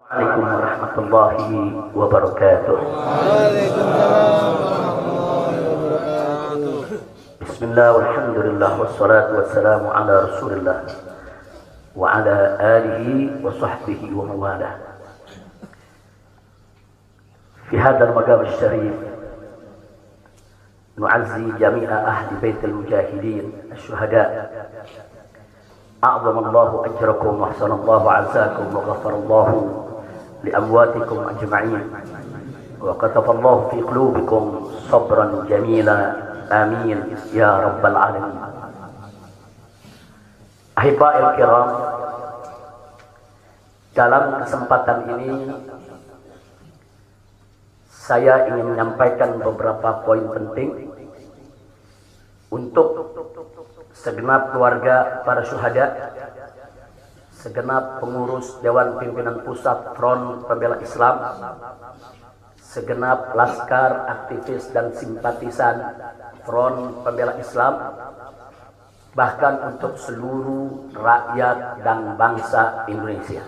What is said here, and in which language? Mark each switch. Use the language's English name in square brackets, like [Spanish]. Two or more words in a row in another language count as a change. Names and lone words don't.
[Arabic] السلام عليكم ورحمة الله وبركاته. بسم الله والحمد لله والصلاة والسلام على رسول الله وعلى آله وصحبه ومن والاه. في هذا المقام الشريف نعزي جميع أهل بيت المجاهدين الشهداء. أعظم الله أجركم وأحسن الله عزاءكم وغفر الله لأمواتكم أجمعين وكتب الله في قلوبكم صبرا جميلا آمين يا رب العالمين. أحبائي الكرام, [Indonesian] dalam kesempatan ini saya ingin menyampaikan beberapa poin penting untuk segenap keluarga para syuhada, segenap pengurus Dewan Pimpinan Pusat Front Pembela Islam, segenap laskar, aktivis dan simpatisan Front Pembela Islam, bahkan untuk seluruh rakyat dan bangsa Indonesia.